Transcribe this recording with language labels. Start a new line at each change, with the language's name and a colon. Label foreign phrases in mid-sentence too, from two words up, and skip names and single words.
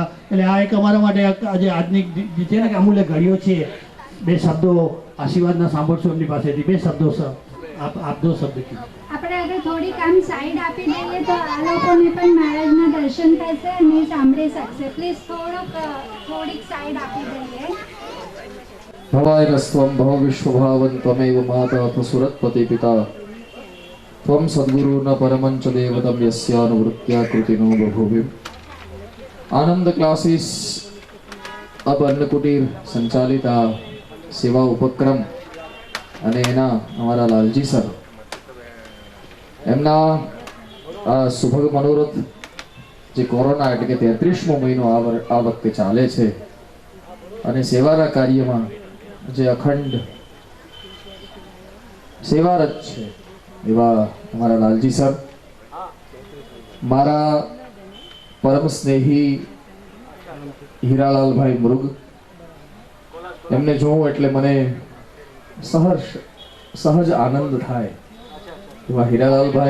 Gujarati: એટલે આ એક અમારા માટે આજે આજની છે ને કે અમૂલ્ય ઘડીઓ છે। 2 શબ્દો આશીર્વાદના સાંભળશું એમની પાસેથી। 2 શબ્દો સર આપ 2 શબ્દ કીધું। આપણે અગર થોડીક આમ સાઈડ આપી દઈએ તો આ લોકોને પણ મહારાજના દર્શન થશે અને સાંભળી શકશે। પ્લીઝ થોડીક સાઈડ આપી દઈએ।
Sanskrit: भवायनस्त्वं भव विश्वभावं त्वमेव माता सुरत्पति पिता त्वं सद्गुरु न परमं च देवतं यस्यानुवृत्त्या कृतिनो बभूविम्।
Gujarati: આનંદ ક્લાસેસ અબ અન્નકુટીર સંચાલિત આ સેવા ઉપક્રમ અને એના અમારા લાલજી સર એમના સુભગ મનોરથ જે કોરોના એટલે કે 33મો મહિનો આ વખતે ચાલે છે અને સેવાના કાર્યમાં જે અખંડ સેવારત છે એવા અમારા લાલજી સર, મારા પરમ સ્નેહી હીરાલાલભાઈ મૃગ, એમને જોઉં એટલે મને સહજ આનંદ થાય એવા હીરાલાલભાઈ।